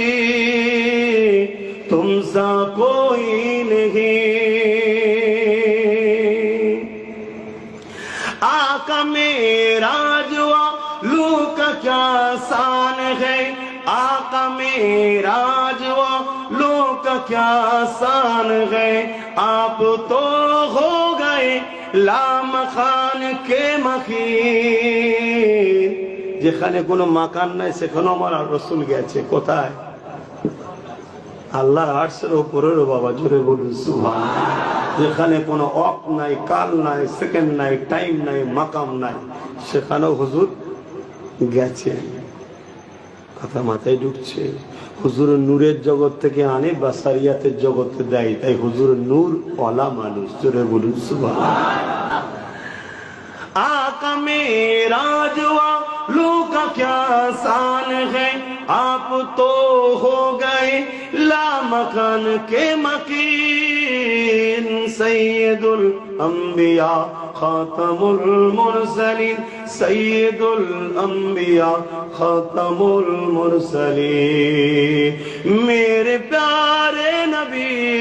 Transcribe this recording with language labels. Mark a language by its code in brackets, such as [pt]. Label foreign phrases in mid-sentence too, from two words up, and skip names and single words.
[ur] تم سا کوئی نہیں، آقا معراج والوں کا کیا شان ہے، آقا معراج والوں کا کیا شان ہے، آپ تو ہو گئے لامکاں کے مکیں, [bn] যেখানে কোনো মাকান নাই সেখানে আমার রাসূল গেছে, কোথায়? আল্লাহর আরশের উপরে বাবা, জোরে বলুন সুবহানাল্লাহ। যেখানে কোনো অক নাই, কাল নাই, সেকেন্ড নাই, টাইম নাই, মাকাম নাই, সেখানেও হুজুর গেছে। কথা মাথায় ঢুকছে? হুজুরের নূরের জগৎ থেকে আনে বাসারিয়াতের জগতে দেয়, তাই হুজুরের নূর ওয়ালা মানুষ, জোরে বলুন সুবহানাল্লাহ। [ur] آقا معراج والوں کا کیا شان ہے، آپ تو ہو گئے لامکاں کے مکیں، سید الانبیاء خاتم المرسلین، سید الانبیاء خاتم المرسلین، میرے پیارے نبی